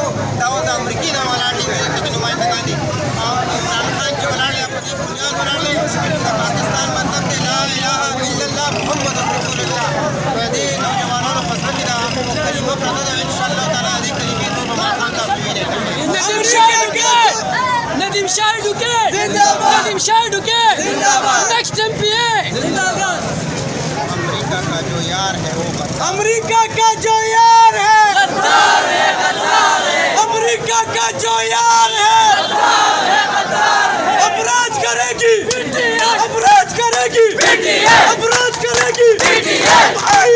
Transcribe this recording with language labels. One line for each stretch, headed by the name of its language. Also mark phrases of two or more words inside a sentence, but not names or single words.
Pashto: دا اوس د امریکې نه ولاړ دي دغې نمایندګان دي او عمران خان چې ولاړ دی په دې بنیاد ولاړ دی د پاکستان مطلب دی
Arabic: لا اله الا الله محمد رسول الله.
Pashto: په دې نوجوانانو په زړه کې دا کلمه پرته ده
Arabic: انشاءالله تعالی
Pashto: دې کلمې ته به ماښام تاسو وینئ. ندیم شاه ډوکے ندیم شاه ډوکے
English: next MPA
Urdu: امریکہ کا جو یار ہے وہ امریکہ کا جو یار ہے غدار ہے غدار ہے امریکہ کا جو یار ہے غدار ہے غدار ہے ابراج کرے گی ابراج کرے گی ابراج کرے گی